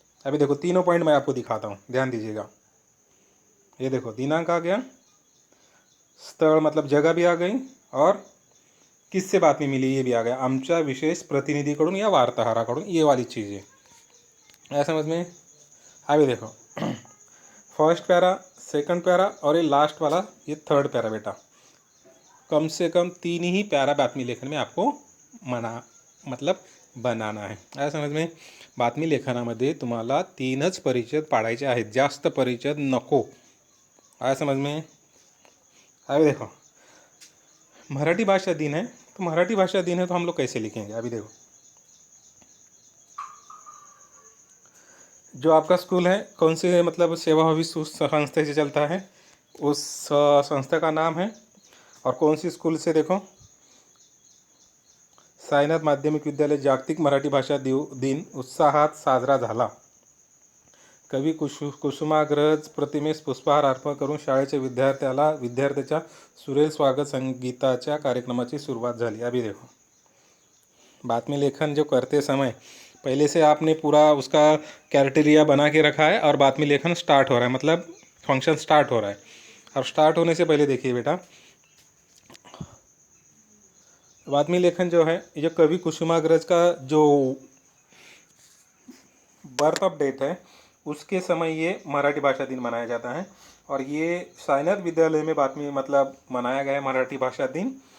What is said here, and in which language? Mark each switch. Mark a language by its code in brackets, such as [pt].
[hi] अभी देखो तीनों पॉइंट मैं आपको दिखाता हूँ, ध्यान दीजिएगा। ये देखो दिनांक आ गया, स्थल मतलब जगह भी आ गई, और किससे बातमी मिली ये भी आ गया, [mr] आमच्या विशेष प्रतिनिधीकडून या वार्ताहराकडून, [hi] ये वाली चीज़ें। आया समझ में। अभी देखो फर्स्ट पैरा, सेकंड पैरा, और ये लास्ट वाला ये थर्ड पैरा बेटा, कम से कम 3 ही पैरा बातमी लेखन में आपको मतलब बनाना है। आया समझ में। [mr] बातमी लेखनामध्ये तुम्हाला 3च परिच्छेद पाडायचे आहेत, जास्त परिच्छेद नको। [hi] आया समझ में। अभी देखो मराठी भाषा दिन है, तो मराठी भाषा दिन है तो हम लोग कैसे लिखेंगे। अभी देखो जो आपका स्कूल है कौन से मतलब सेवाभावी संस्था से चलता है, उस संस्था का नाम है, और कौन सी स्कूल से, देखो [mr] साईनाथ माध्यमिक विद्यालय जागतिक मराठी भाषा दिन उत्साहात साजरा झाला। कवी कुसुमाग्रज प्रतिमेस पुष्पहार अर्पण करून शाळेच्या विद्यार्थ्याच्या सुरेल स्वागत संगीताच्या कार्यक्रमाची सुरुवात झाली। [hi] अभी देखो बातमी लेखन जो करते समय पहले से आपने पूरा उसका क्राइटेरिया बना के रखा है, और बातमी लेखन स्टार्ट हो रहा है, मतलब फंक्शन स्टार्ट हो रहा है। और स्टार्ट होने से पहले देखिए बेटा, बातमी लेखन जो है, ये कवि कुसुमाग्रज का जो बर्थ ऑफ डेट है उसके समय ये मराठी भाषा दिन मनाया जाता है, और ये साईनाथ विद्यालय में बातमी मतलब मनाया गया है मराठी भाषा दिन।